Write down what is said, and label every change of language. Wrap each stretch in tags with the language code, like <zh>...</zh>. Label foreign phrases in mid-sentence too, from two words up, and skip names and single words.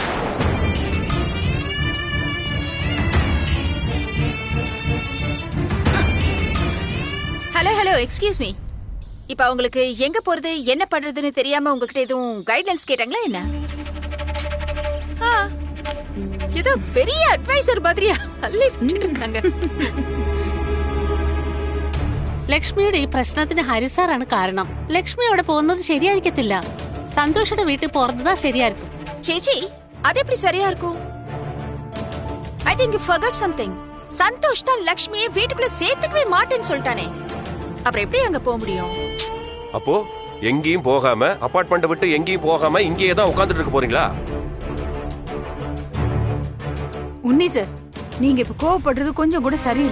<en>Hello hello, excuse me.</en> <ta>இப்ப அவங்களுக்கு எங்க போறது என்ன பண்றதுன்னு தெரியாம உங்ககிட்ட எதுவும் கைட்லைன்ஸ் கேட்டாங்களா என்ன? ஏதோ பெரிய அட்வைசர் மாதிரியா அள்ளி விட்டுட்டு இருக்காங்க.</ta> <ml>ലക്ഷ്മിയുടെ ഈ പ്രശ്നത്തിന് ഹരിസാറാണ് കാരണം. ലക്ഷ്മി അവിടെ പോകുന്നത് ശരിയായിരിക്കത്തില്ല. സന്തോഷയുടെ വീട്ടിൽ പോകുന്നതാ ശരിയായിരിക്കും.</ml> <ta>சேச்சி, அதெப்படி சரியா இருக்கும்?</ta> <en>I think you forgot something.</en> <ta>சந்தோஷ் தான் லக்ஷ்மியை வீட்டுக்குள்ள சேர்த்துக்கவே மாட்டேன்னு சொல்லிட்டானே. அப்புறம் எப்படி அங்க போக முடியும்? அப்போ எங்கேயும் போகாம, அபார்ட்மெண்ட் விட்டு எங்கேயும் போகாம இங்கேயே தான் உட்கார்ந்துட்டு இருக்க போறீங்களா? உன்னி சார், நீங்க இப்ப கோவப்படுறது கொஞ்சம் கூட சரியில்லை.</ta>